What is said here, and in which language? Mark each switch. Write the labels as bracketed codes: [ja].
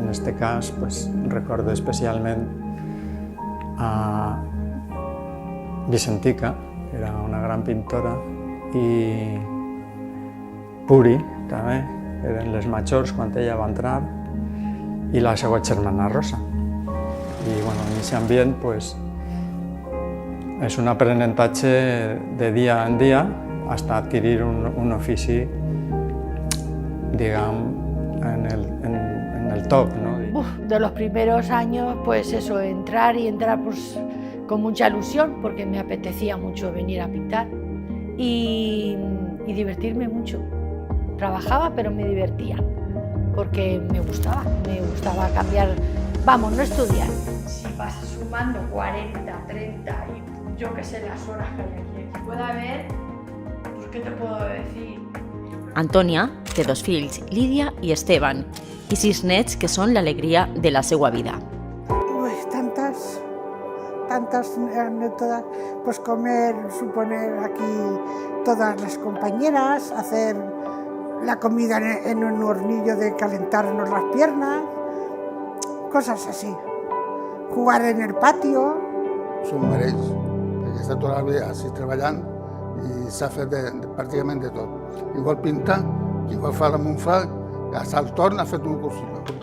[ca] En aquest cas, recordo especialment a Vicentica, que era una gran pintora, i Puri, també, eren les majors quan ella va entrar, i la seva germana Rosa. I en aquest ambient és un aprenentatge de dia en dia fins a adquirir un ofici, diguem, en el top, ¿no? [es] De los primeros años, pues eso, entrar pues, con mucha ilusión, porque me apetecía mucho venir a pintar y divertirme mucho. Trabajaba, pero me divertía, porque me gustaba cambiar, vamos, no estudiar. Si vas sumando 40, 30 y yo qué sé, las horas que hay aquí, puede haber, pues ¿qué te puedo decir? [ca] Antònia té 2 fills, Lídia i Esteban, i 6 nets que són l'alegria de la seva vida. [es] Uy, tantas anécdotas, pues comer, suponer aquí todas las compañeras, hacer la comida en un hornillo de calentarnos las piernas, cosas así. Jugar en el patio. [ca] S'ho mereix, perquè està tota la vida així treballant i s'ha fet pràcticament de tot. Igual pintar, igual fa la Montfà, Hasta el torn ha fet un cursillo.